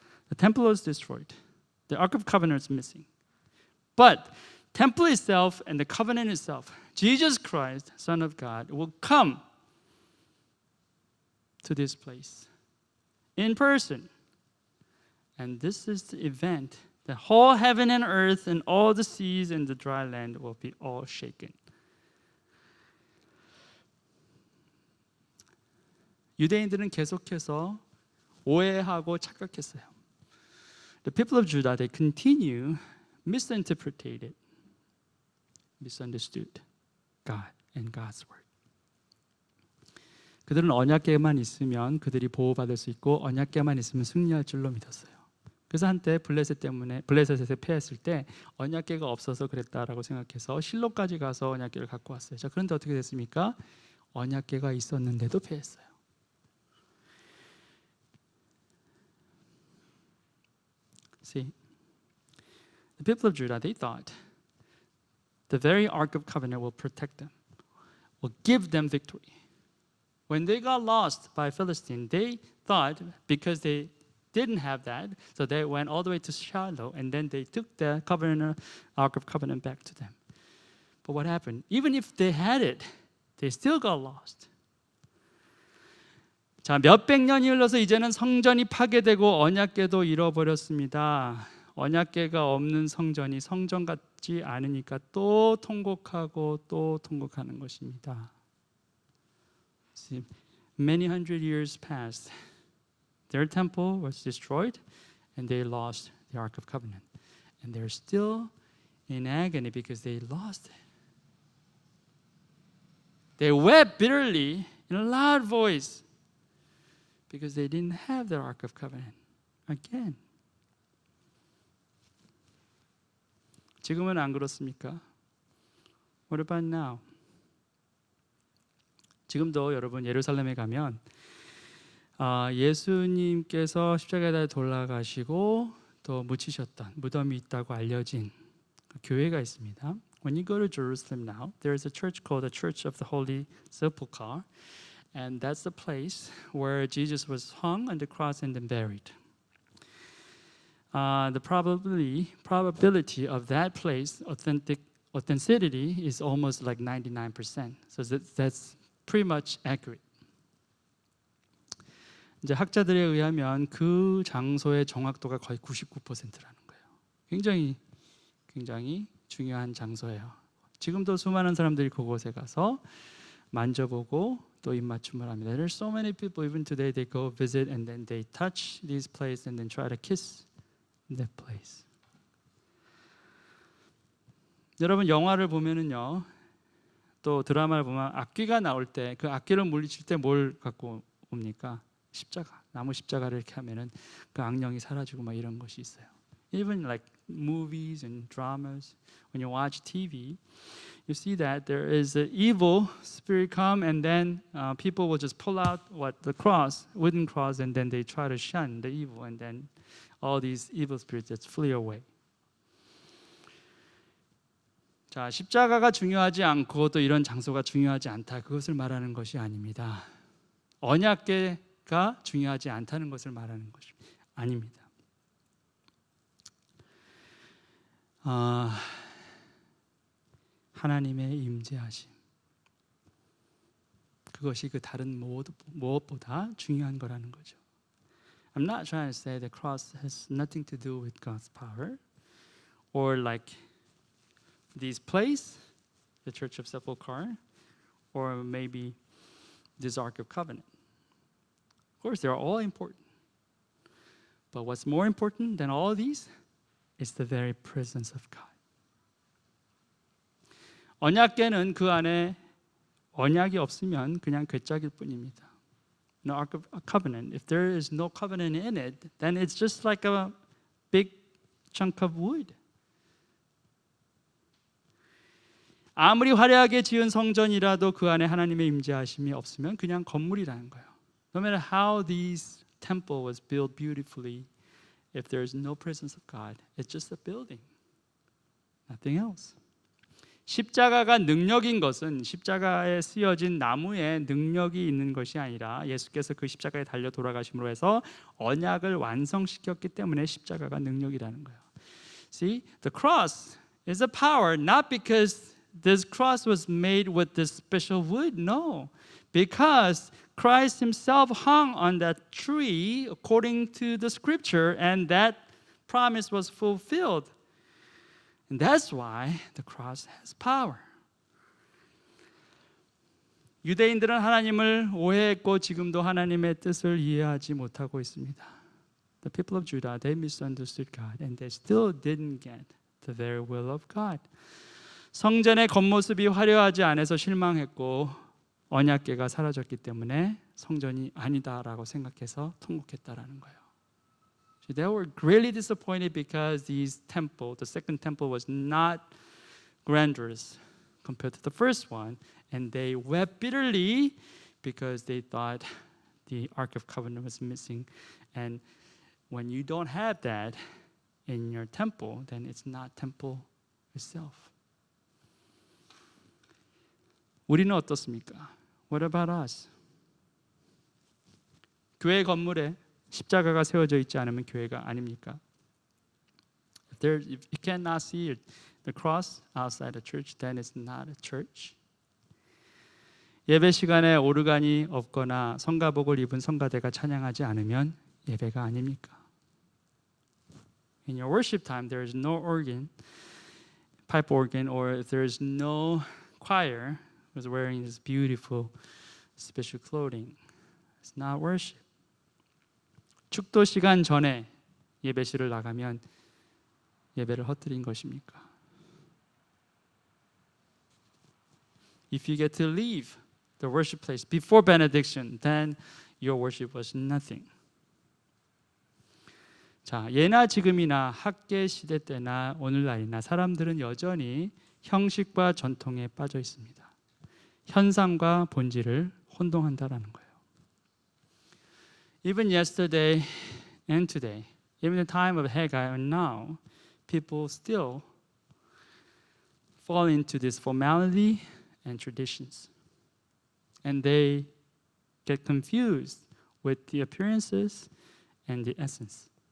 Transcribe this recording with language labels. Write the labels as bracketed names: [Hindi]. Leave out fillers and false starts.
[English] The temple was destroyed. The Ark of Covenant is missing. But temple itself and the covenant itself, Jesus Christ, Son of God, will come to this place in person. And this is the event. The whole heaven and earth and all the seas and the dry land will be all shaken. [Korean] 유대인들은 계속해서 오해하고 착각했어요. [English] The people of Judah, they continue misinterpreted, misunderstood God and God's word. [Korean] 그들은 언약궤만 있으면 그들이 보호받을 수 있고 언약궤만 있으면 승리할 줄로 믿었어요. 그래서 한때 블레셋에 패했을 때 언약궤가 없어서 그랬다라고 생각해서 실로까지 가서 언약궤를 갖고 왔어요. 자, 그런데 어떻게 됐습니까? 언약궤가 있었는데도 패했어요. [English] See, the people of Judah, they thought the very Ark of Covenant will protect them, will give them victory. When they got lost by Philistine, they thought because they didn't have that, so they went all the way to Shiloh, and then they took the Ark of Covenant back to them. But what happened? Even if they had it, they still got lost. [Korean] 자, 몇백 년이 흘러서 이제는 성전이 파괴되고 언약궤도 잃어버렸습니다. 언약궤가 없는 성전이 성전 같지 않으니까 또 통곡하고 또 통곡하는 것입니다. [English] See, many hundred years passed. Their temple was destroyed and they lost the Ark of Covenant. And they're still in agony because they lost it. They wept bitterly in a loud voice because they didn't have the Ark of Covenant again. [Korean] 지금은 안 그렇습니까? [English] What about now? [Korean] 지금도 여러분 예루살렘에 가면 예수님께서 십자가에 돌아가시고 또 묻히셨던 무덤이 있다고 알려진 교회가 있습니다. [English] When you go to Jerusalem now, there is a church called the Church of the Holy Sepulchre, And that's the place where Jesus was hung on the cross and then buried. The probability of that place, authenticity, is almost like 99%. So that's pretty much accurate. [Korean] 이제 학자들에 의하면 그 장소의 정확도가 거의 99%라는 거예요. 굉장히 중요한 장소예요. 지금도 수많은 사람들이 그곳에 가서 만져보고 또 입맞춤을 합니다. [English] There's so many people even today they go visit and then they touch this place and then try to kiss that place. [Korean] 여러분 영화를 보면은요, 또 드라마를 보면 악귀가 나올 때 그 악귀를 물리칠 때 뭘 갖고 옵니까? 십자가, 나무 십자가를 이렇게 하면은 그 악령이 사라지고 막 이런 것이 있어요. [English] Even like movies and dramas, when you watch TV, you see that there is an evil spirit come and then people will just pull out the cross, wooden cross, and then they try to shun the evil, and then all these evil spirits just flee away. [Korean] 자, 십자가가 중요하지 않고 또 이런 장소가 중요하지 않다, 그것을 말하는 것이 아닙니다. 언약궤가 중요하지 않다는 것을 말하는 것이 아닙니다. 하나님의 임재하심, 그것이 그 다른 무엇보다 중요한 거라는 거죠. [English] I'm not trying to say the cross has nothing to do with God's power, or like this place, the Church of Sepulchre, or maybe this Ark of Covenant. Of course, they're all important. But what's more important than all these is the very presence of God. [Korean] 언약궤는 그 안에 언약이 없으면 그냥 궤짝일 뿐입니다. [English] The Ark of Covenant, if there is no covenant in it, then it's just like a big chunk of wood. [Korean] 아무리 화려하게 지은 성전이라도 그 안에 하나님의 임재하심이 없으면 그냥 건물이라는 거예요. [English] No matter how this temple was built beautifully, if there is no presence of God, it's just a building, nothing else. [Korean] 십자가가 능력인 것은 십자가에 쓰여진 나무에 능력이 있는 것이 아니라 예수께서 그 십자가에 달려 돌아가심으로 해서 언약을 완성시켰기 때문에 십자가가 능력이라는 거예요. [English] See, the cross is a power not because this cross was made with this special wood, no, because Christ himself hung on that tree according to the scripture, and that promise was fulfilled. And that's why the cross has power. [Korean] 유대인들은 하나님을 오해했고 지금도 하나님의 뜻을 이해하지 못하고 있습니다. [English] The people of Judah, they misunderstood God and they still didn't get the very will of God. [Korean] 성전의 겉모습이 화려하지 않아서 실망했고 언약궤가 사라졌기 때문에 성전이 아니다라고 생각해서 통곡했다라는 거예요. [English] So they were greatly disappointed because the second temple was not grandiose compared to the first one, and they wept bitterly because they thought the Ark of Covenant was missing. And when you don't have that in your temple, then it's not temple itself. [Korean] 우리는 어떻습니까? [English] What about us? [Korean] 교회 건물에 십자가가 세워져 있지 않으면 교회가 아닙니까? [English] If you cannot see the cross outside the church, then it's not a church. [Korean] 예배 시간에 오르간이 없거나 성가복을 입은 성가대가 찬양하지 않으면 예배가 아닙니까? [English] In your worship time, there is no organ, pipe organ, or if there is no choir who's wearing this beautiful special clothing, it's not worship. [Korean] 축도 시간 전에 예배실을 나가면 예배를 헛들인 것입니까? [English] If you get to leave the worship place before benediction, then your worship was nothing. [Korean] 자, 예나 지금이나 학계 시대 때나 오늘날이나 사람들은 여전히 형식과 전통에 빠져 있습니다. 현상과 본질을 혼동한다라는 거예요. [English] Even yesterday and today, even the time of Haggai and now, people still fall into this formality and traditions. And they get confused with the appearances and the essence.